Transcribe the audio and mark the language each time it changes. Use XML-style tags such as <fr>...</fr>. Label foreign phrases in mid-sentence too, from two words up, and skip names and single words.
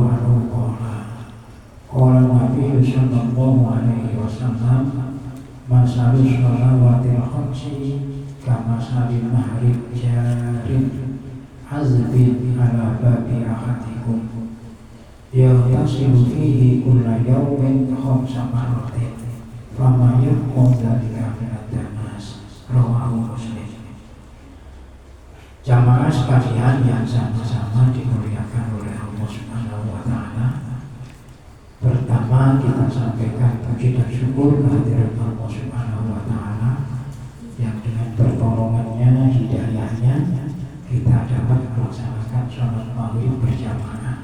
<ar>عنه قال النبي صلى الله عليه وسلم مثل الصلوات الخمس كمثل نهر جار عذب على باب أحدكم يغتسل فيه كل يوم خمس مرات فما يبقى ذلك من الدنس. رواه مسلم.</ar> <id>Jamaah sekalian yang sama-sama dimuliakan oleh Allah</id> <ar>سبحانه وتعالى.</ar> <id>Pertama kita sampaikan puji dan syukur kehadirat Allah</id> <ar>سبحانه وتعالى</ar> <id>yang dengan pertolongannya, hidayahnya kita dapat melaksanakan sholat maghrib berjamaah.</id>